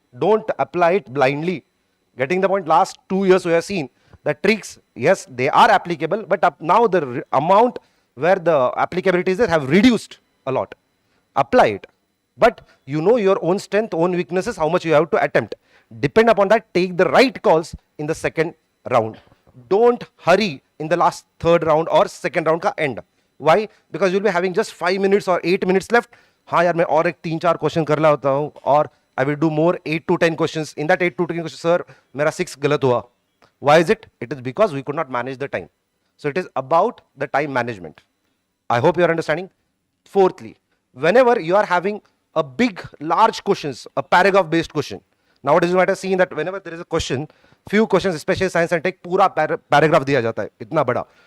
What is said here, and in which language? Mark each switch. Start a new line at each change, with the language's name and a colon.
English: Don't apply it blindly. Getting the point? Last 2 years we have seen the tricks, yes, they are applicable, but now the amount where the applicabilities have reduced a lot. Apply it. But you know your own strength, own weaknesses, how much you have to attempt. Depend upon that, take the right calls in the second round. Don't hurry in the last third round or second round ka end. Why? Because you'll be having just 5 minutes or 8 minutes left.
Hindi: हाँ यार मैं और एक 3-4 question कर रहा होता हूँ और
English: I will do more 8 to 10 questions. In that 8 to 10 questions, sir,
Hindi: मेरा 6 गलत हुआ.
English: Why is it? It is because we could not manage the time. So it is about the time management. I hope you are understanding. Fourthly, whenever you are having a big, large questions, a paragraph based question. Nowadays you might have seen that whenever there is a question, few questions, especially science and tech,
Hindi: पूरा paragraph दिया जाता है, इतना बड़ा.